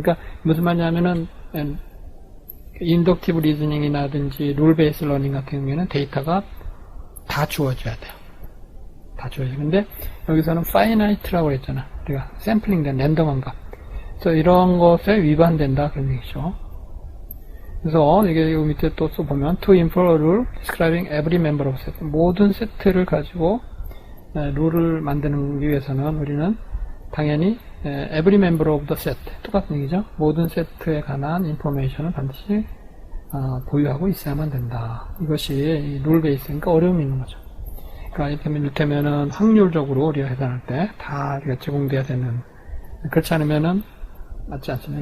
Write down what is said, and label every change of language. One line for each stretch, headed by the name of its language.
Korean: 그러니까 무슨 말이냐면은 인덕티브 리즈닝이라든지 룰 베이스 러닝 같은 경우에는 데이터가 다 주어져야 돼요. 다 주어져요. 근데 여기서는 파이나이트라고 했잖아. 우리가 샘플링된 랜덤한 값. 그래서 이런 것에 위반된다 그런 얘기죠. 그래서 이게 여기 밑에 또 써보면
English: to infer a rule describing every member of set.
Korean: 모든 세트를 가지고 룰을 만드는 위해서는 우리는 당연히
English: every member of the set
Korean: 똑같은 얘기죠. 모든 세트에 관한 인포메이션을 반드시 보유하고 있어야만 된다. 이것이 룰 베이스니까 어려움이 있는 거죠. 그러니까 이를테면은 확률적으로 우리가 계산할 때 다 우리가 제공돼야 되는, 그렇지 않으면은 맞지 않습니다.